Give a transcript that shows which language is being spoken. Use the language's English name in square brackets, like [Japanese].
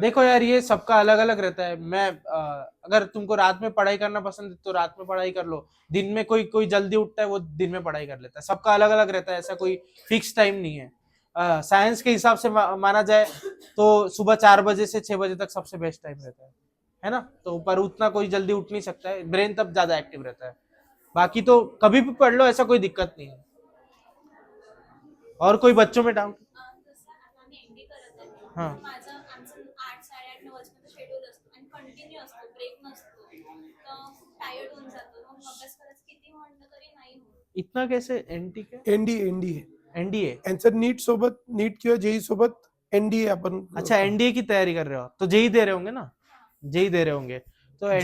[Hindi] देखो यार, ये सबका अलग अलग रहता है। मैं अगर तुमको रात में पढ़ाई करना पसंद है तो रात में पढ़ाई कर लो, दिन में कोई कोई जल्दी उठता है वो दिन में पढ़ाई कर लेता है, सबका अलग अलग रहता है, ऐसा कोई फिक्स टाइम नहीं है। साइंस के हिसाब से माना जाए तो सुबह 4 बजे से 6 बजे तक सबसे बेस्ट टाइम रहता है ना, तो पर उतना कोई जल्दी उठ नहीं सकता है, ब्रेन तब ज्यादा एक्टिव रहता है। बाकी तो कभी भी पढ़ लो, ऐसा कोई दिक्कत नहीं है। और कोई बच्चों में डाउट? [Marathi] जसं आता आम्ही एमडी करत आहे, हां. माझं आमचं 8 8:30 9 वाजेपर्यंत शेड्यूल असतो आणि कंटिन्यू असतो, ब्रेक नसतो, तर खूप टायर्ड होऊन जातो, मग अभ्यास करायचं किती म्हटलं तरी नाही होत। [Hindi] इतना कैसे? एनटी के एनडी है, एनडीए? [Marathi] आन्सर नीट सोबत, नीट किंवा जेई सोबत एनडीए अपन। [Hindi] अच्छा, एनडीए की तयारी कर रहे हो तो जेई दे रहे होंगे ना, जेई दे रहे होंगे तो